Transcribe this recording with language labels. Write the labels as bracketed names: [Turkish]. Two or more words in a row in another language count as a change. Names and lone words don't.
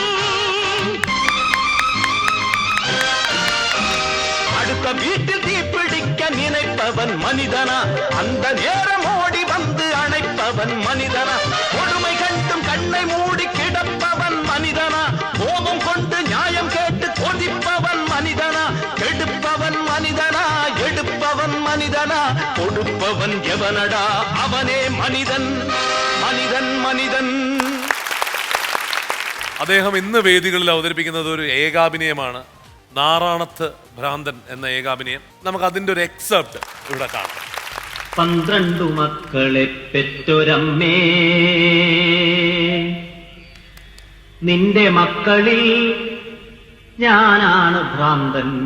[Tamil] அடுத்த வீட்டில் தீப்பிடிக்க நினைப்பவன் மனிதனா, அந்த நேரம் ஓடி வந்து அணைப்பவன் மனிதனா, கொடுமை கண்டும் கண்ணை மூடி கிடப்பவன் மனிதனா, கோபம் கொண்டு நியாயம் கேட்டு கொதிப்பவன் மனிதனா, கெடுப்பவன் மனிதனா, எடுப்பவன் மனிதனா, கொடுப்பவன் எவனடா அவனே மனிதன் மனிதன் மனிதன். [Malayalam] അദ്ദേഹം ഇന്ന് വേദികളിൽ അവതരിപ്പിക്കുന്നത് ഒരു ഏകാഭിനയമാണ്. നാറാണത്ത് ഭ്രാന്തൻ എന്ന ഏകാഭിനയം. നമുക്ക് അതിൻ്റെ ഒരു എക്സെപ്റ്റ് ഇവിടെ കാണാം. 12 മക്കളെ പെറ്റൊരമ്മേ, നിന്റെ മക്കളിൽ ഞാനാണ് ഭ്രാന്തൻ.